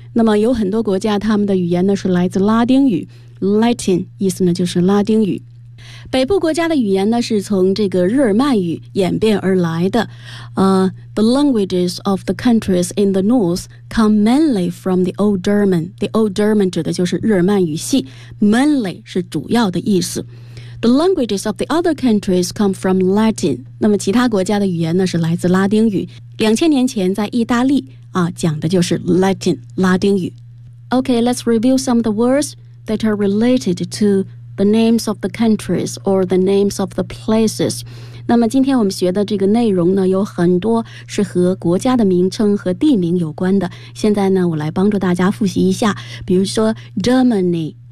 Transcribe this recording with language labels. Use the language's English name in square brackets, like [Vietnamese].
[Chinese] 那么有很多国家他们的语言呢是来自拉丁语 Latin 意思呢就是拉丁语。北部国家的语言呢是从这个日耳曼语演变而来的。 [English] The languages of the countries in the north come mainly from the Old German. [Chinese] The Old German 指的就是日耳曼语系 mainly 是主要的意思。 [English] The languages of the other countries come from Latin. [Chinese] 那么其他国家的语言呢是来自拉丁语。 2000年前在意大利啊讲的就是 Latin, 拉丁语。 [English] Okay, let's review some of the words that are related to the names of the countries or the names of the places. [Chinese] 那么今天我们学的这个内容呢有很多是和国家的名称和地名有关的。现在呢我来帮助大家复习一下。比如说 Germany,